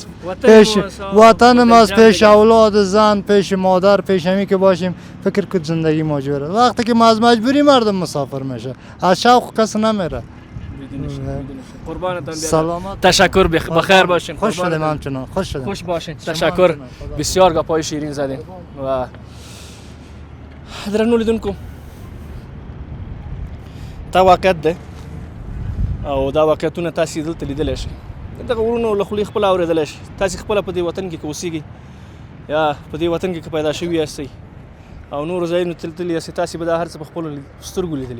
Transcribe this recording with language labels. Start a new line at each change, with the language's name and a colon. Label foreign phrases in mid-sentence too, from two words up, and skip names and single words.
Persian: پیش وطن ما است، پیش اولاد زن، پیش مادر، پیش همی که باشیم فکر که زندگی موجوده. وقتی که ما از مجبوری مردم مسافر میشه، از شوق کس نمیره. لیدنه شد. قربانتان بیادر. سلامت. تشکر بخیر باشین. خوش شدیم قربانتان. همچنان. خوش شدیم. خوش باشین. شما تشکر. همچنان. خدا. بسیار گپای شیرین زدین
Pashto: و درنو لیدونکو دا واقعیت دی او دا واقعیتونه تاسې دلته لیدلی شئ. دغه ورونو له خولې خپله اورېدلی شئ. تاسې خپله په دې وطن کې که اوسېږئ یا په دې وطن کې که پیدا شوي یاستئ او نورو ځایونو ته تللي یاستئ، تاسې به دا هر څه په خپلو سترګو لیدلي.